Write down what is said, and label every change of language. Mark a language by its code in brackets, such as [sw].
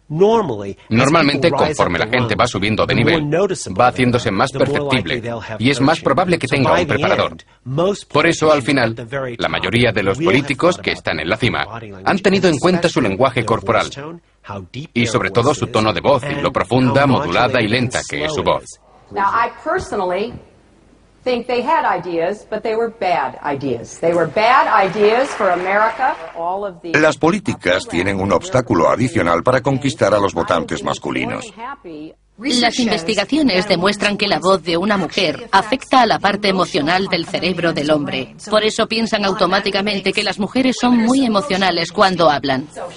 [es] Normalmente, conforme la gente va subiendo de nivel, va haciéndose más perceptible, y es más probable que tenga un preparador. Por eso, al final, la mayoría de los políticos que están en la cima han tenido en cuenta su lenguaje corporal, y sobre todo su tono de voz, y lo profunda, modulada y lenta que es su voz. [en] Think they had ideas, but they were bad ideas. They were bad ideas for America. All of these. [es] Las políticas tienen un obstáculo adicional para conquistar a los votantes masculinos. Las investigaciones demuestran que la voz de una mujer afecta a la parte emocional del cerebro del hombre. Por eso piensan automáticamente que las mujeres son muy emocionales cuando hablan.